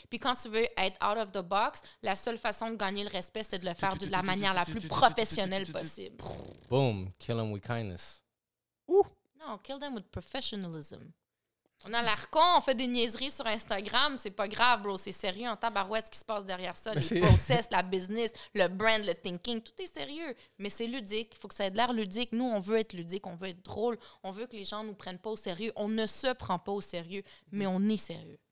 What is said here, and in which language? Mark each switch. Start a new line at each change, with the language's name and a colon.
French: Puis quand tu veux être out of the box, la seule façon de gagner le respect, c'est de le faire de la manière la plus professionnelle possible. Boom.
English: Kill them with kindness.
French: Non,
English: kill them with professionalism.
French: On a l'air con, on fait des niaiseries sur Instagram, c'est pas grave, bro, c'est sérieux en tabarouette ce qui se passe derrière ça, les process, la business, le brand, le thinking, tout est sérieux, mais c'est ludique, il faut que ça ait de l'air ludique. Nous, on veut être ludique, on veut être drôle, on veut que les gens nous prennent pas au sérieux, on ne se prend pas au sérieux, mais on est sérieux.